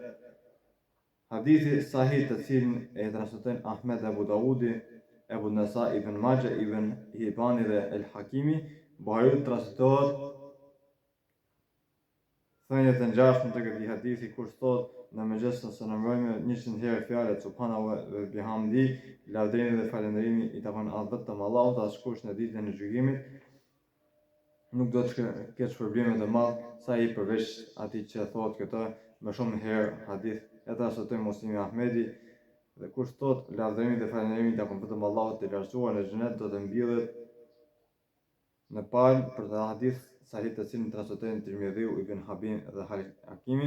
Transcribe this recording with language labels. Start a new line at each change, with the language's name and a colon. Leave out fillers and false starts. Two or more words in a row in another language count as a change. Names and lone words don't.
Albanian: Hadithi sahih të cilin e transmetojnë Ahmed Abu Daudi, Ebu Nasa, Ibn Majah, Ibn Hibani dhe El Hakimi, Buhariu transmetohet thënjet e ngjashme të këtij hadithi kur thot në mëngjes ose në mbrëmje 100 herë fjalët
Arabic: سبحانه وبحمده,
Albanian: lavdërimi dhe falënderimi I takon vetëm Allahut, askush në ditën e gjykimit nuk do të ketë shpërblime të madh sa ai përveç atij që thot këtë më shumë herë. Hadith e transmetoi Muslimi Ahmedi dhe kush thot lavdërimi dhe falënderimi I takon vetëm Allahut të lartësuar në xhenet do të mbyllet në palë për të hadith sahih të cilin transmetojnë Tirmidhiu, Ibn Habib dhe Hakimi.